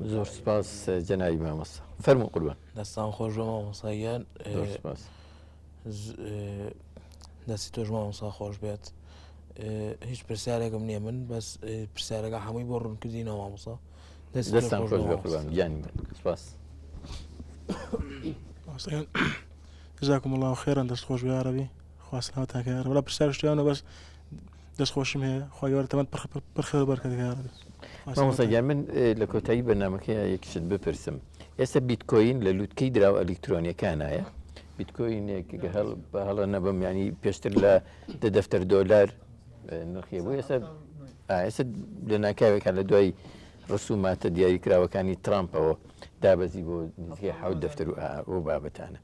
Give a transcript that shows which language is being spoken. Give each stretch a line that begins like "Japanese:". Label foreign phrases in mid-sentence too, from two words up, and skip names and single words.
Central Kurdish: زۆر سپاس جەنابی مامۆستا. فەرموو قوربان. دەستان خۆش بە مامۆستاییان. زۆر سپاس. دەستی تۆش مامۆستا خۆش بێت. هیچ پرسیارێکم نییە من بەس پرسیارەکە هەمووی بۆ ڕوونکردینەوە مامۆستا. دەستان خۆش بێ قوربان گیانی من. سپاس.
Arabic: جزاكم الله خيرا
Central Kurdish: دەست خۆش بێ عەرەبی خوا سەلامەتان کە وەڵا پرسیار شتیانە بەس دەست خۆشم هەیە خوا گەورە تەمەن پڕخێر و بەرکەت کە عەرەبی. مامۆستا گیان من لە کۆتایی بەرنامەکەی یەکشت بپرسم ئێستا بیتکۆین لە لووتکەی دراوە ئەلکترۆنیەکانایە بیتکۆینێک هەڵ بە هەڵە نەبم ینی پێشتر لە دەفتەر دۆلار نرخیە بوو ئێستا لە ناکاوێکە لە دوای ڕسوماتە دیاریکراوەکانی ترامپەوە دابەزی بۆ نزیکەی حەوت دەفتەر و بابەتانە.